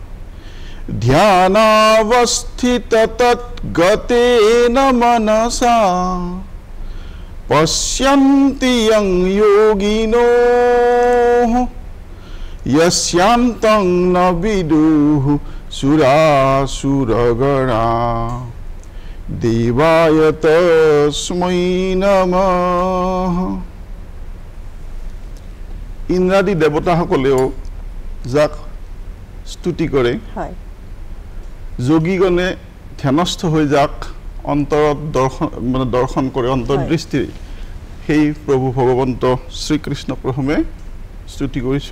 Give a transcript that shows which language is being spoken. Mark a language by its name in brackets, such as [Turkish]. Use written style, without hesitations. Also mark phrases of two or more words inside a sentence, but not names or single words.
[Sanskrit] ध्यानावस्थित तद्गतेन मनसा पश्यन्ति यं योगिनो यस्यान्तं न विदुः सुरासुरगणा देवाय तस्मै नमः [Assamese] ইন্দ্ৰাদি দেৱতাসকলেও যাক স্তুতি কৰে হয় যোগীগণে ধ্যানস্থ হৈ যাক অন্তৰত দৰ্শন কৰে অন্তৰ্দৃষ্টি সেই প্ৰভু ভগৱন্ত শ্ৰীকৃষ্ণ প্ৰথমে স্তুতি কৰিছোঁ